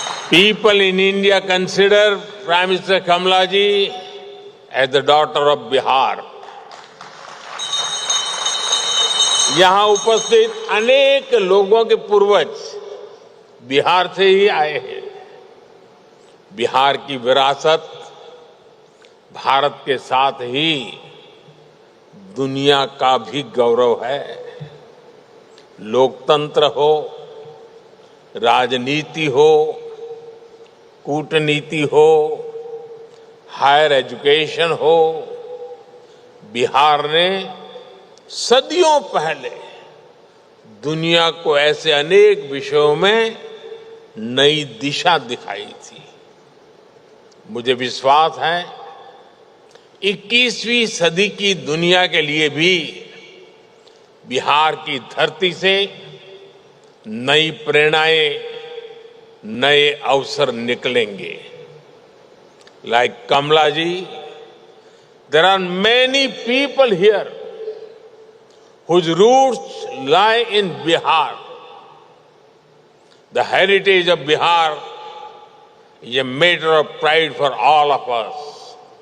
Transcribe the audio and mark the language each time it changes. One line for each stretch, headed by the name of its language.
English: People in India consider Prime Minister Kamala ji as the daughter of Bihar.
Hindi: यहां उपस्थित अनेक लोगों के पूर्वज बिहार से ही आए हैं। बिहार की विरासत भारत के साथ ही दुनिया का भी गौरव है। लोकतंत्र हो, राजनीति हो, कूटनीति हो, हायर एजुकेशन हो, बिहार ने सदियों पहले दुनिया को ऐसे अनेक विषयों में नई दिशा दिखाई थी। मुझे विश्वास है 21वीं सदी की दुनिया के लिए भी बिहार की धरती से नई प्रेरणाएं, नए अवसर निकलेंगे।
English: Like Kamala ji, there are many people here whose roots lie in Bihar. The heritage of Bihar is a matter of pride for all of us.